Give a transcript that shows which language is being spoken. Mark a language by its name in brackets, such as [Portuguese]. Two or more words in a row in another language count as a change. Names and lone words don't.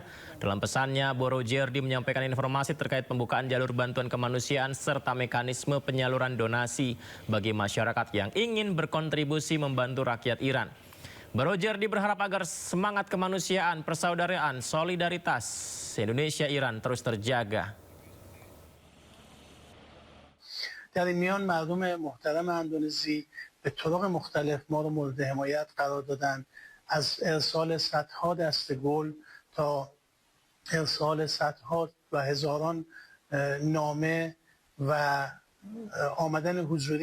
[Indonesian] Dalam pesannya, Boroujerdi menyampaikan informasi terkait pembukaan jalur bantuan kemanusiaan serta mekanisme penyaluran donasi bagi masyarakat yang ingin berkontribusi membantu rakyat Iran. Boroujerdi berharap agar semangat kemanusiaan, persaudaraan, solidaritas Indonesia-Iran terus terjaga. [Persian] در این میان مردم محترم اندونزی به طرق مختلف ما رو مورد حمایت قرار دادن، از ارسال صدها دسته گل تا ارسال صدها و هزاران نامه و آمدن حضوری